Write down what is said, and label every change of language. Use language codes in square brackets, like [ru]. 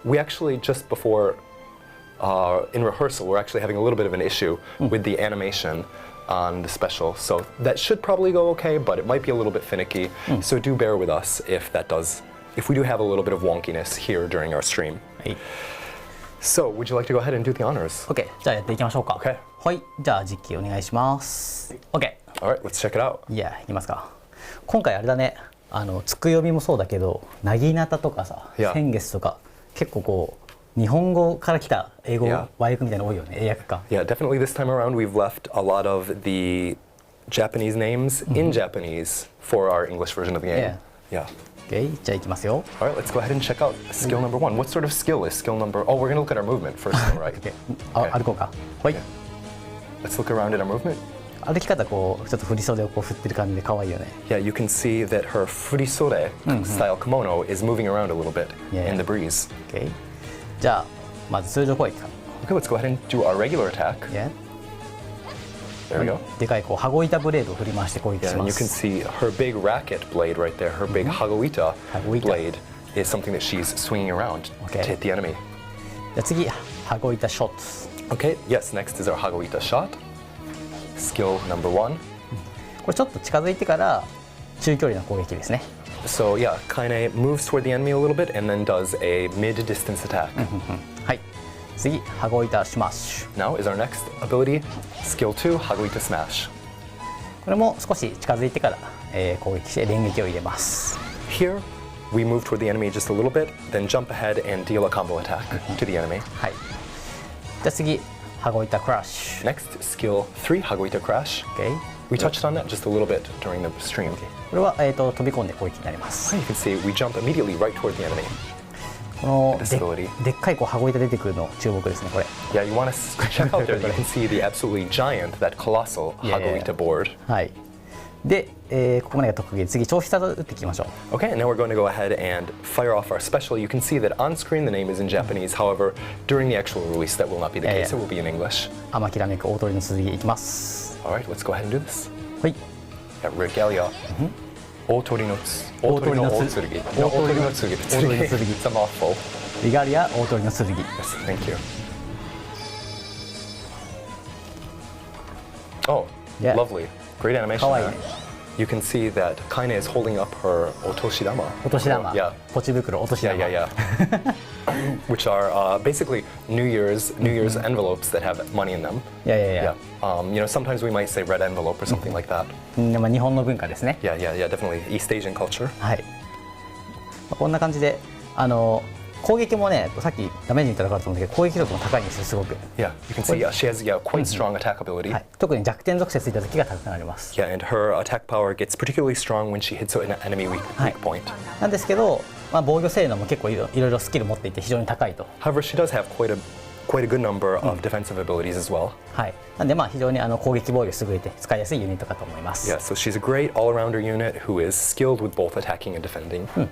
[en] We actually, just before, in rehearsal, we're actually having a little bit of an issue with the animation on the special. So that should probably go okay, but it might be a little bit finicky. So do bear with us if we do have a little bit of wonkiness here during our stream. So, would you like to go ahead and do the honors? [ja] OK、じゃあやっていきましょうか。 [en] Okay. [ja] はい、じゃあ実機お願いします。 [en] OK。 Alright, let's check it out. [ja] いや、いきますか。今回あれだね、つくよみもそうだけど、なぎなたとかさ、先月とか、結構こう、日本語から来た英語、和訳みたいなの多いよね、英訳か。 [en] Yeah, definitely this time around we've left a lot of the Japanese names in Japanese for our English version of the game. Yeah. [ja] Okay, じゃあいきますよ。 [en] Alright, let's go ahead and check out skill number 1. What sort of skill is skill number... Oh, we're going to look at our movement first, though, right? [ja] Okay. 歩こうか。はい。 [en] Let's look around at our movement. [ja] 歩き方こうちょっと振り袖をこう振ってる感じで可愛いよね。 [en] Yeah, you can see that her furisore style kimono is moving around a little bit in the breeze. Okay. [ja] じゃあまず通常攻撃か。 [en] Okay, let's go ahead and do our regular attack. Yeah. There we go. [ja] でかいこう羽子板ブレードを振り回して攻撃し [en] Yeah, [ja] ま [en] and you [ja] す。 [en] can see her big racket blade right there, her big hagoita blade is something that she's swinging around to hit the enemy. [ja] じゃあ次羽子板ショット。 [en] Okay, yes, next is our hagoita shot. Skill number 1. [ja] これちょっと近づいてから中距離の攻撃ですね。 [en] So yeah, Kaine moves toward the enemy a little bit and then does a mid-distance attack. [ja] はい。次羽子板スマッシュ。 [en] Now is our next ability, skill 2, hagoita smash. これも少し近づいてから、攻撃して連撃を入れます。 Here, we move toward the enemy just a little bit, then jump ahead and deal a combo attack to the enemy. はい。じゃあ次羽子板クラッシュ。 Next, skill 3, hagoita crash. Okay. We touched on that just a little bit during the stream. [ja] これは、飛び込んで攻撃になります。 [en] You can see we jump immediately right toward the enemy. [ja] この [en] Disability. [ja] でっかいこう羽子板出てくるの注目ですねこれ。 [en] Yeah, you want to check out there. You can see the absolutely giant, that colossal hagoita board. [ja] はい。で、ここまでが特技。次調子技打っていきましょう。 [en] Okay, now we're going to go ahead and fire off our special. You can see that on screen the name is in Japanese. However, during the actual release, that will not be the case. It will be in English. [ja] 天きらめく大鳥の剣いきます。 [en] All right, let's go ahead and do this. [ja] はい。 [en] Yeah, regalia. Otori no tsugi. No, otori no tsugi. It's a mouthful. [ja] リガリア大鳥の剣。 [en] Yes, thank you. Oh, Yeah. lovely. Great animation [ja] 可愛い [en] there. [ja] ね。 [en] You can see that Kaine is holding up her otoshidama. [ja] お年玉。 [en] Yeah. [ja] ポチ袋お年 [en] Yeah, [ja] 玉。 [en] yeah, yeah. Which are basically New Year's envelopes that have money in them. [ja] いやいやいや。 [en] You know, sometimes we might say red envelope or something like that. [ja] まあ日本の文化ですね。 [en] Yeah, yeah, yeah, definitely East Asian culture. [ja] はい。まあこんな感じで攻撃もねさっきダメージ見たら分かると思うんだけど攻撃力も高いんですよすごく。 [en] Yeah, you can see she has quite strong attack ability. [ja] はい。特に弱点属性ついた時が高くなります。 [en] Yeah, and her attack power gets particularly strong when she hits an enemy weak point. [ja] なんですけど、まあ防御性能も結構いろいろスキル持っていて非常に高いと。 [en] However, she does have quite a good number of defensive abilities as well. [ja] はい。なんでまあ非常に攻撃防御優れて使いやすいユニットかと思います。 [en] Yeah, so she's a great all-rounder unit who is skilled with both attacking and defending.